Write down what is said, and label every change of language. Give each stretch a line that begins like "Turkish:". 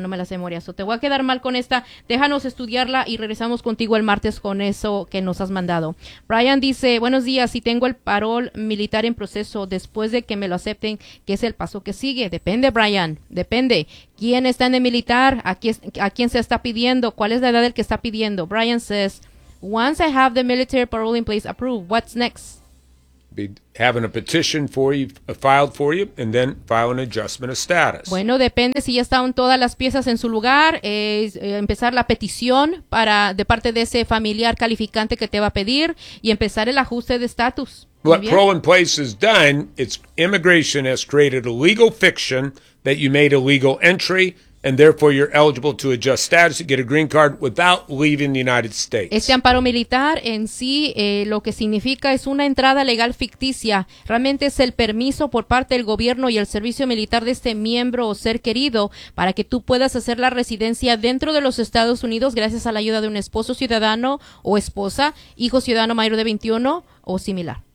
Spanish: No me las sé de memoria, te voy a quedar mal con esta, déjanos estudiarla y regresamos contigo el martes con eso que nos has mandado. Brian dice, buenos días, si tengo el parol militar en proceso, después de que me lo acepten, ¿qué es el paso que sigue? Depende, Brian, depende. ¿Quién está en el militar? ¿A quién se está pidiendo? ¿Cuál es la edad del que está pidiendo?
English: Brian says, once I have the military parole in place approved, what's next? Be having a petition for you, filed for you, and then file an adjustment of status.
Spanish: Bueno, depende si ya están todas las piezas en su lugar, empezar la petición para de parte de ese familiar calificante que te va a pedir y empezar el ajuste de estatus.
English: What parole in place is done, it's immigration has created a legal fiction that you made a legal entry. And therefore, you're eligible to adjust status and get a green card without leaving the United States.
Spanish: Este amparo militar en sí, lo que significa es una entrada legal ficticia. Realmente es el permiso por parte del gobierno y el servicio militar de este miembro o ser querido para que tú puedas hacer la residencia dentro de los Estados Unidos gracias a la ayuda de un esposo ciudadano o esposa, hijo ciudadano mayor de 21 o similar.